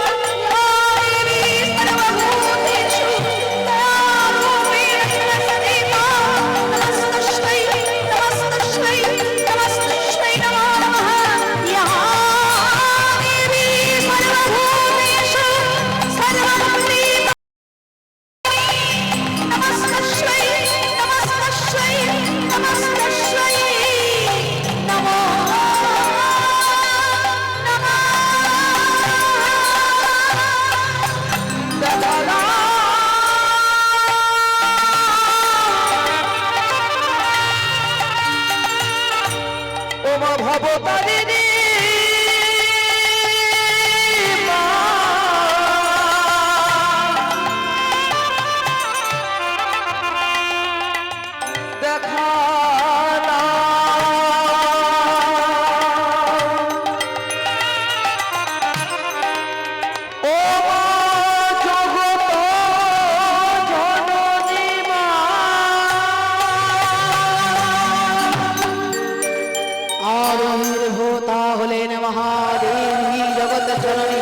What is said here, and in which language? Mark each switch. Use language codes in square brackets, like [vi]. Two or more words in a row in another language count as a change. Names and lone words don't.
[sa] या देवी सर्वभूतेषु तत्कारूपेण संस्थिता नमस्तस्यै नमस्तस्यै नमस्तस्यै नमो नमः या देवी सर्वभूतेषु सर्वभूतेषु नमस्तस्यै नमस्तस्यै नमस्तस्यै नमो [bn] ওমা ভবতারিণী মা, দেখা দাও। ও মা জগত জননী মা, আবির্ভূতা হলেন মহাদেবী জগত জননী